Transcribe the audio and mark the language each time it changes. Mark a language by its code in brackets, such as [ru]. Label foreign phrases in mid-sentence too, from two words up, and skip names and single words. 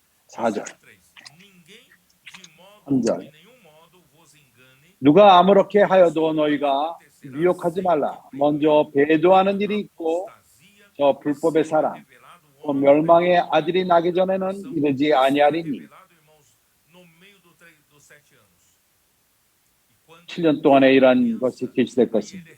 [ko] 4절, [pt] Ninguém de modo, [ko] 3절. [pt] de nenhum modo vos engane. [ko] 누가 아무렇게 하여도 너희가 미혹하지 말라. 먼저 배도하는 일이 있고 저 불법의 사람, 또 멸망의 아들이 나기 전에는 이르지 아니하리니 7년 동안에 이러한 것이 계시될 것입니다.